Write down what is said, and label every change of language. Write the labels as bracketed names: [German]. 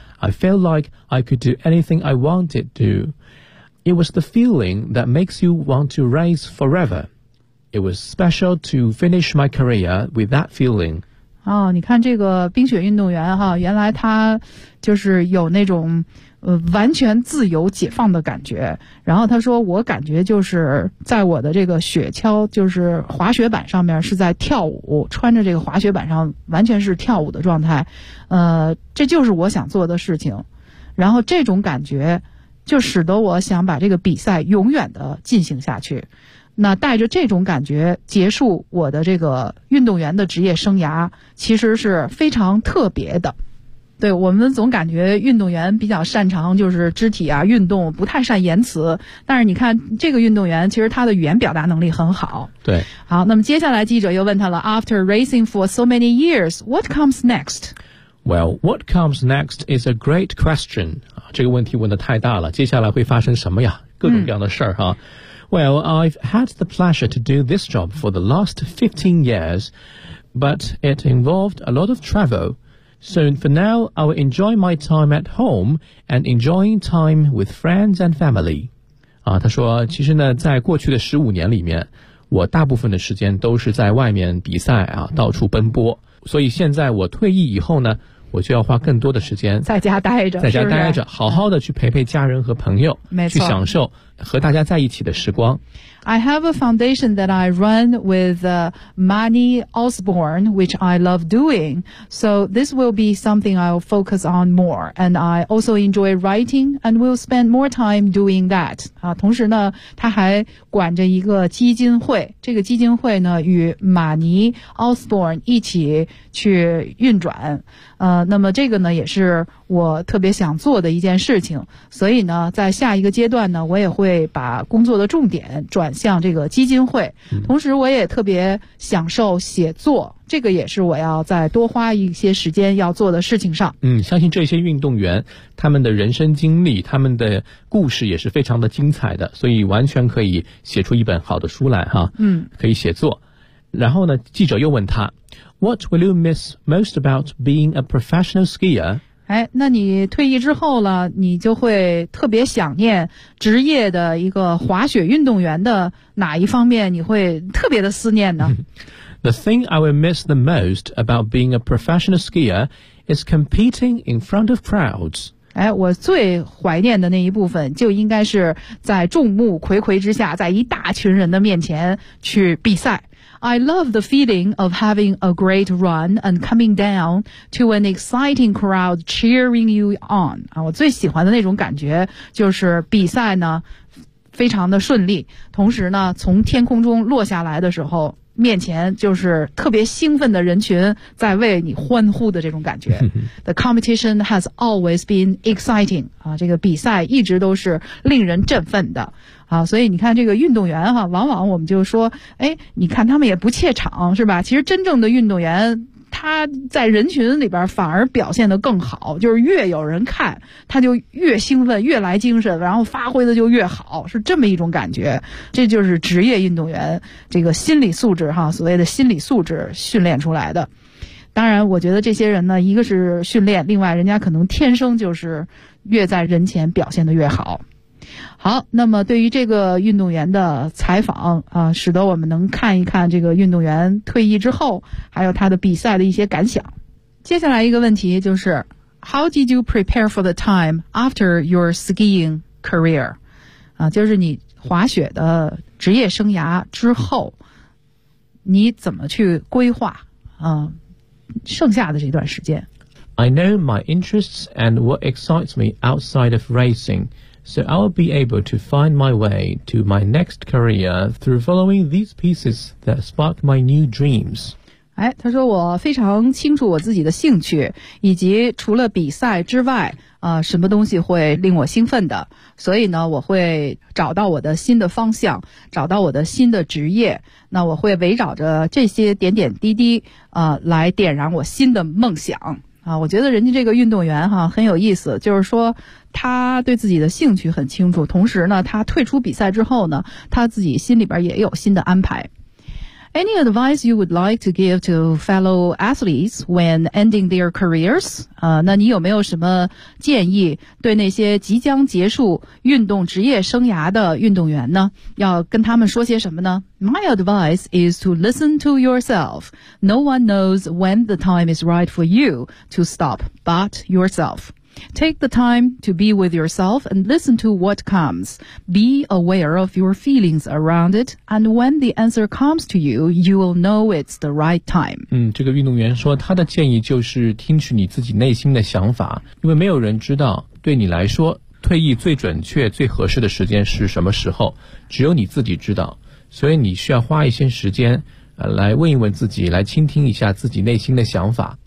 [English] I felt like I could do anything I wanted to. It was the feeling that makes you want to race forever. It was special to finish my career with that feeling. [Chinese] 哦，你看这个冰雪运动员哈，原来他就是有那种完全自由解放的感觉。然后他说，我感觉就是在我的这个雪橇，就是滑雪板上面是在跳舞，穿着这个滑雪板上完全是跳舞的状态。这就是我想做的事情。然后这种感觉就使得我想把这个比赛永远的进行下去。那带着这种感觉结束我的这个运动员的职业生涯，其实是非常特别的。对，我们总感觉运动员比较擅长就是肢体啊运动，不太善言辞，但是你看这个运动员其实他的语言表达能力很好。对，好，那么接下来记者又问他了， [English] After racing for so many years, what comes next? Well, what comes next is a great question. [Chinese] 这个问题问得太大了，接下来会发生什么呀，各种各样的事儿哈。 [English] Well, I've had the pleasure to do this job for the last 15 years, but it involved a lot of travel. So for now, I will enjoy my time at home and enjoying time with friends and family. [Chinese] 啊，他说，其实呢，在过去的15年里面，我大部分的时间都是在外面比赛啊，到处奔波。所以现在我退役以后呢，我就要花更多的时间在家待着，在家待着，是不是好好的去陪陪家人和朋友，没错，去享受和大家在一起的时光。 [English] I have a foundation that I run with Manny Osborne, which I love doing. So this will be something I'll focus on more. And I also enjoy writing and will spend more time doing that. [Chinese] 啊，同时呢，他还管着一个基金会。这个基金会呢，与马尼 Osborne 一起去运转。那么这个呢，也是我特别想做的一件事情。所以呢，在下一个阶段呢，我也会把工作的重点转像这个基金会，同时我也特别享受写作，这个也是我要再多花一些时间要做的事情上。嗯，相信这些运动员他们的人生经历，他们的故事也是非常的精彩的，所以完全可以写出一本好的书来哈。嗯，可以写作。然后呢，记者又问他 [English] What will you miss most about being a professional skier? [Chinese] 哎，那你退役之后了，你就会特别想念职业的一个滑雪运动员的哪一方面你会特别的思念呢？ [English] The thing I will miss the most about being a professional skier is competing in front of crowds. [Chinese] 哎，我最怀念的那一部分就应该是在众目睽睽之下，在一大群人的面前去比赛。 [English] I love the feeling of having a great run and coming down to an exciting crowd cheering you on. [Chinese] 啊，我最喜欢的那种感觉就是比赛呢非常的顺利，同时呢从天空中落下来的时候，面前就是特别兴奋的人群在为你欢呼的这种感觉。 [English] The competition has always been exciting. [Chinese] 啊，这个比赛一直都是令人振奋的。啊，所以你看这个运动员哈，往往我们就说，哎，你看他们也不怯场，是吧？其实真正的运动员，他在人群里边反而表现得更好，就是越有人看，他就越兴奋，越来精神，然后发挥的就越好，是这么一种感觉。这就是职业运动员这个心理素质哈，所谓的心理素质训练出来的。当然我觉得这些人呢，一个是训练，另外人家可能天生就是越在人前表现得越好。好，那么对于这个运动员的采访啊，使得我们能看一看这个运动员退役之后还有他的比赛的一些感想。接下来一个问题就是 [English] How did you prepare for the time after your skiing career? [Chinese] 啊，就是你滑雪的职业生涯之后你怎么去规划啊剩下的这段时间。 [English] I know my interests and what excites me outside of racingSo I'll be able to find my way to my next career through following these pieces that spark my new dreams. [Chinese] 哎，他说我非常清楚我自己的兴趣，以及除了比赛之外，什么东西会令我兴奋的。所以呢，我会找到我的新的方向，找到我的新的职业。那我会围绕着这些点点滴滴，来点燃我新的梦想。啊，我觉得人家这个运动员哈很有意思，就是说他对自己的兴趣很清楚，同时呢，他退出比赛之后呢，他自己心里边也有新的安排。 [English] Any advice you would like to give to fellow athletes when ending their careers? [Chinese] 那你有没有什么建议对那些即将结束运动职业生涯的运动员呢？要跟他们说些什么呢？ [English] My advice is to listen to yourself. No one knows when the time is right for you to stop but yourself. Take the time to be with yourself and listen to what comes. Be aware of your feelings around it, and when the answer comes to you, you will know it's the right time. [Chinese] 嗯，这个运动员说他的建议就是听取你自己内心的想法，因为没有人知道对你来说退役最准确最合适的时间是什么时候，只有你自己知道，所以你需要花一些时间来问一问自己，来倾听一下自己内心的想法。